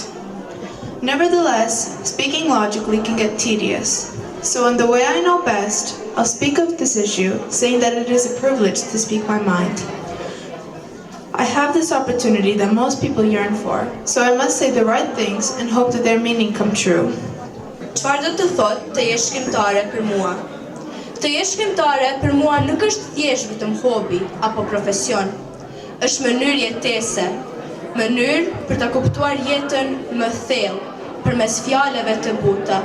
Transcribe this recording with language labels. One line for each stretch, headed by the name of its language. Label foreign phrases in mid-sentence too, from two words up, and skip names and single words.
English: Nevertheless, speaking logically can get tedious. So in the way I know best, I'll speak of this issue, saying that it is a privilege to speak my mind. I have this opportunity that most people yearn for, so I must say the right things and hope that their meaning come true.
Albanian: Çfarë do të thotë të jesh shkrimtare për mua? Të jesh shkrimtare për mua nuk është thjesht vetëm hobi apo profesion. Është mënyrë jetese, mënyrë për ta kuptuar jetën më thellë përmes fjalëve të buta.